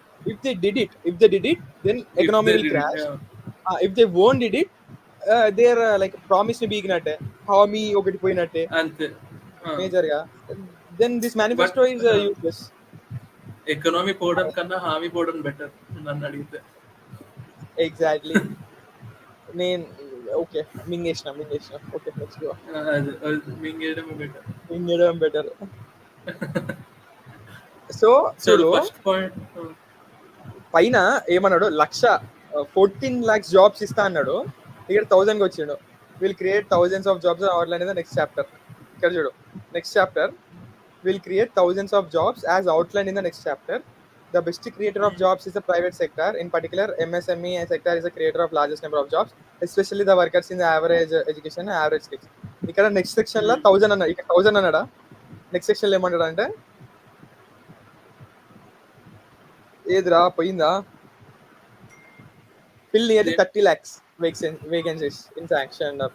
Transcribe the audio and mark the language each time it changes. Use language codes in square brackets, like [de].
[en] If they did it, then economy will crash. If they won't did it, they're like promise [te] ni beegnate, హామీ ఒకటి పోయినట్టే అంతే major గా. [en] then this manifesto is useless. [te] Economy పోవడం కన్నా హామీ పోవడం బెటర్ నన్ను అడిగితే. ఎగ్జాక్ట్లీ. నేను okay మింగేసిన okay [en] Let's go. [te] మింగేయడం better. So [en] first point [te] పైన ఏమన్నాడు, 14 lakhs జాబ్స్ ఇస్తా అన్నాడు. ఇక్కడ 1000 వచ్చిండు. [en] Will create thousands of jobs outline in the next chapter. [te] ఇక్కడ చూడు, [en] Next chapter will create thousands of jobs as outline in the next chapter. The best creator of jobs is the private sector. In particular, MSME sector is a creator of largest number of jobs, especially the workers in the average education and average skills. [te] ఇక్కడ next section లో 1000 అన్నాడు. ఇక్కడ 1000 అన్నాడా? Next section లో ఏమన్నాడు అంటే ఏదిరా పోయిందా, [en] fill nearly 30 lakhs vacancies in sanction